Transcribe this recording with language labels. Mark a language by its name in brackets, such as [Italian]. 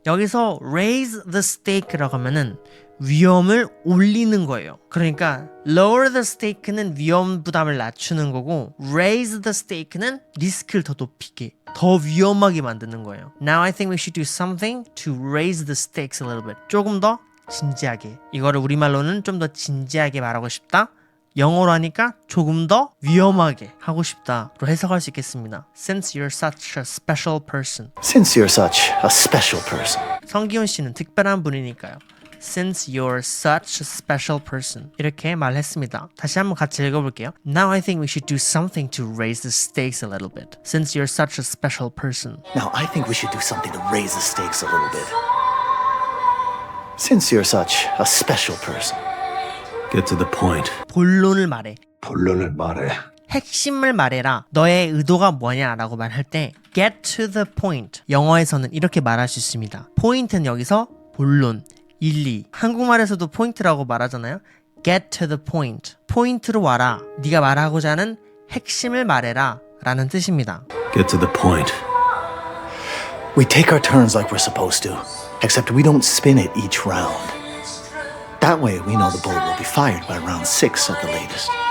[Korean] 여기서 [English] raise the stake [Korean] 라고 하면은 위험을 올리는 거예요. 그러니까 [English] lower the stake [Korean] 는 위험 부담을 낮추는 거고 [English] raise the stake [Korean] 는 리스크를 더 높이게, 더 위험하게 만드는 거예요. [English] Now I think we should do something to raise the stakes a little bit. [Korean] 조금 더 진지하게. 이거를 우리말로는 좀 더 진지하게 말하고 싶다. 영어로 하니까 조금 더 위험하게 하고 싶다로 해석할 수 있겠습니다. [English] Since you're such a special person. Since you're such a special person. [Korean] 성기훈 씨는 특별한 분이니까요. [English] Since you're such a special person. [Korean] 이렇게 말했습니다. 다시 한번 같이 읽어볼게요. [English] Now I think we should do something to raise the stakes a little bit. Since you're such a special person. Now I think we should do something to raise the stakes a little bit. Since you're such a special person. Get to the point. [Korean] 본론을 말해. 본론을 말해. 핵심을 말해라. 너의 의도가 뭐냐라고 말할 때 [English] get to the point. [Korean] 영어에서는 이렇게 말할 수 있습니다. 포인트는 여기서 본론, 일리. 한국말에서도 포인트라고 말하잖아요. [English] get to the point. [Korean] 포인트로 와라. 네가 말하고자 하는 핵심을 말해라 라는 뜻입니다. [English] Get to the point. We take our turns like we're supposed to, except we don't spin it each round. That way we know the bullet will be fired by round 6 at the latest.